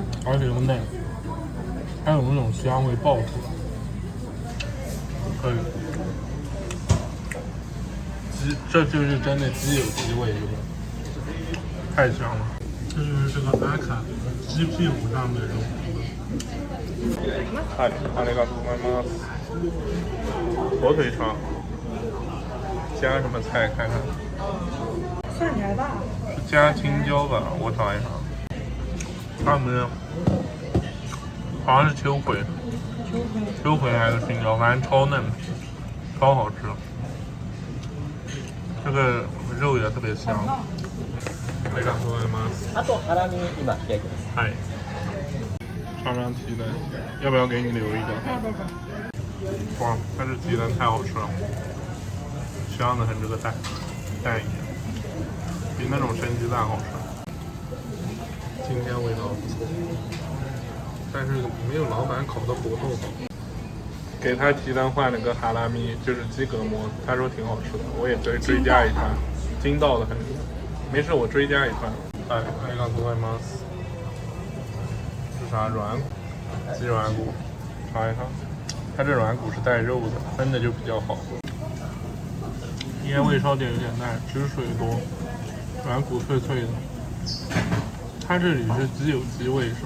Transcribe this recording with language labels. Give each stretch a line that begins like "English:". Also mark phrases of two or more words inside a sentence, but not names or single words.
Chinese: 而且又嫩，还有那种香味爆出来。可以。鸡，这就是真的鸡有鸡味，是吧？太香了。这就是这个阿卡鸡屁股上的肉。
Japanese: はい、ありがとうございます。
Chinese: 火腿肠，加什么菜？看看。蒜苔吧。是加青椒吧？我找一找。他们好像是秋葵。秋葵还是青椒，反正超嫩，超好吃。这个肉也特别香。
Japanese: ありがとうございます。あとハラミ今焼いてます。
Chinese: 嗨，尝尝鸡蛋，要不要给你留一个？哇，它这鸡蛋太好吃了，香的很，这个蛋一样，比那种生鸡蛋好吃。今天味道不错，但是没有老板烤的骨头好。给他提单换了个哈拉米，就是鸡隔膜，他说挺好吃的，我也追加一串，筋道的很。没事，我追加一串。哎，
Japanese: ありがとうございます。
Chinese: 是啥软骨？鸡软骨，尝一尝。它这软骨是带肉的，分的就比较好。烟味稍点有点淡，汁水多，软骨脆脆的。它这里是鸡有鸡味是吗？